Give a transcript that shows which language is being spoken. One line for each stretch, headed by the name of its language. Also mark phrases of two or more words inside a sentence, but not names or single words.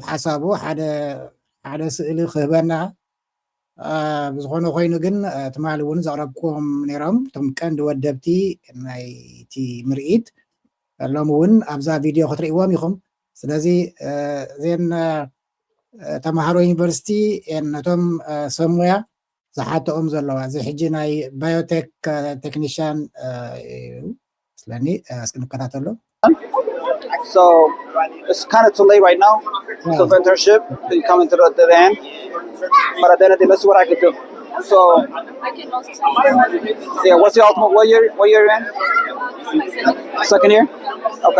Tigrinya: ሓሳቡ ሓደ ስእሊ ክህበና ብዝኾነ ኮይኑ ግን ትማሊ እውን ዘቕረብኩም ነይሮም እቶም ቀንዲ ወደብቲ ናይቲ ምርኢት ሎም እውን ኣብዛ ቪድዮ ክትርእይዎም ኢኹም ስለዚ እዚን ተምሃሮ ዩኒቨርሲቲ ነቶም ሰብ ሞያ ዝሓተኦም ዘለዋ እዚ ሕጂ ናይ
English: biotech technician
Tigrinya: ስለኒ እስኪ ንከታተሎ
English: So it's kind of too late right now. So for internship, you come into the end. But at the end of the day, let's see what I can do. So I can also say yeah, what's your ultimate? What year you're in? Second year. Okay.